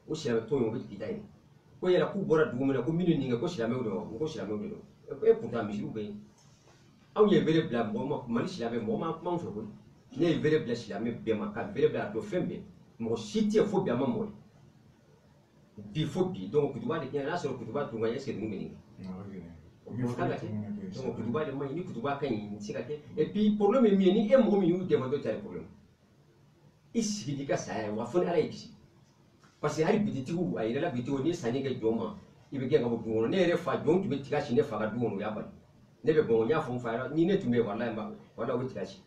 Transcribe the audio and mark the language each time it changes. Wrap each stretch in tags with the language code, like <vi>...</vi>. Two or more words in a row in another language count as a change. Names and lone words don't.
<bm>o silamɛ tɔn ye o bɛ kita ye ko yala k'u bɔra dugu min na ko minnu nin kɛ ko silamɛw de don ko silamɛw de don pourtant misiw bɛ yen anw ye bere bila mɔgɔ ma Mali silamɛ mɔgɔ ma kuma anw fɛ koyi ne ye bere bila silamɛ bɛɛ ma ka bere bila a don fɛn bɛɛ mɔgɔ si tɛ fo bi a ma mɔgɔ bi fo bi donc kutuba de kɛ n'a sɔrɔ kutuba tun ka</bm> <fr>est-ce que</fr> <bm>ninnu bɛ nin kɛ kan ka kɛ donc kutuba de man ɲi ni kutuba ka ɲi se ka kɛ</bm> <fr>et puis</fr> <bm>problème ye min ye ni e mɔgɔ min y'u dɛmɛ dɔ ta ye problème i sigi di ka saya wa fo ni ala y'i kisi</bm> <fr>parce que</fr> <bm>hali bititigiw a yɛrɛla bititigiw ni sanni kɛ jɔn ma i bɛ gɛn ka bɔ du kɔnɔ ne yɛrɛ fa jɔn tun bɛ tiga si ne fa ka du kɔnɔ o y'a bali ne bɛ bɔn n y'a fɔ n fa yɛrɛ ni ne tun bɛ walayi o bɛ tiga si</bm>